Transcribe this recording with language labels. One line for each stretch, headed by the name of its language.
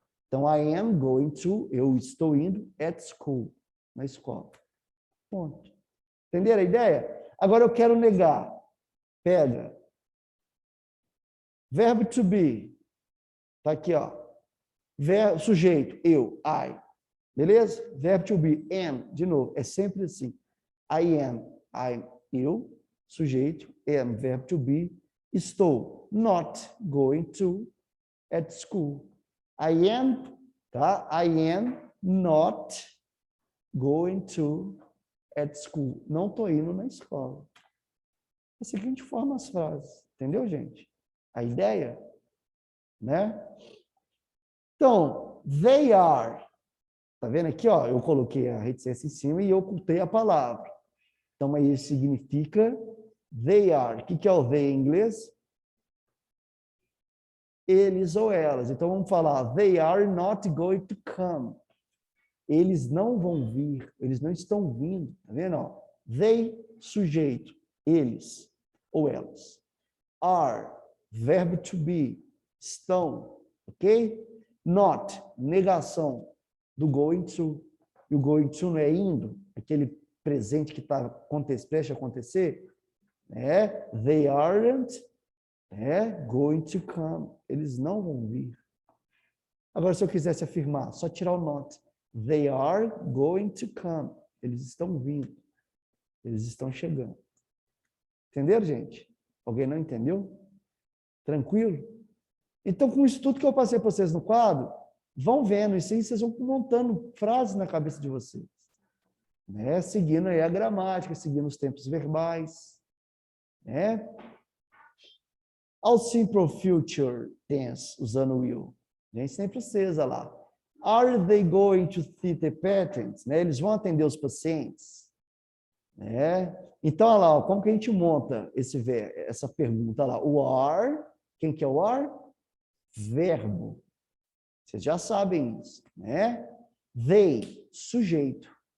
Portuguese: Então,
English: I am going to,
Portuguese: eu estou indo
English: at school,
Portuguese: na escola. Ponto. Entenderam a ideia? Agora eu quero negar. Pega. Verbo to be. Tá aqui, ó. Sujeito, eu, I. Beleza? Verbo to be, am, de novo, é sempre assim.
English: I am, I'm,
Portuguese: eu, sujeito,
English: am, verbo to be,
Portuguese: estou,
English: not going to, at school. I am, tá? I am not going to, at school.
Portuguese: Não estou indo na escola. Da seguinte forma as frases, entendeu, gente? A ideia, né? Então, they are. Tá vendo aqui, ó? Eu coloquei a reticência em cima e eu ocultei a palavra. Então, aí significa they are. O que é o they em inglês? Eles ou elas. Então, vamos falar
English: they are not going to come.
Portuguese: Eles não vão vir. Eles não estão vindo. Tá vendo? Ó? They, sujeito. Eles ou elas.
English: Are,
Portuguese: verbo
English: to be.
Portuguese: Estão.
English: Ok? Not,
Portuguese: negação do
English: going to.
Portuguese: E o
English: going to
Portuguese: não é indo, aquele presente que está prestes a acontecer.
English: They aren't going to come.
Portuguese: Eles não vão vir. Agora, se eu quisesse afirmar, só tirar o not.
English: They are going to come.
Portuguese: Eles estão vindo. Eles estão chegando. Entenderam, gente? Alguém não entendeu? Tranquilo? Então, com isso tudo que eu passei para vocês no quadro, vão vendo isso aí, vocês vão montando frases na cabeça de vocês. Né? Seguindo aí a gramática, seguindo os tempos verbais. Né? Ao
English: simple future tense,
Portuguese: usando will. Gente, sempre acesa lá.
English: Are they going to see the patients?
Portuguese: Né? Eles vão atender os pacientes. Né? Então, olha lá, como que a gente monta essa pergunta lá? O are, quem que é o are? Verbo. Vocês já sabem isso, né? They, sujeito.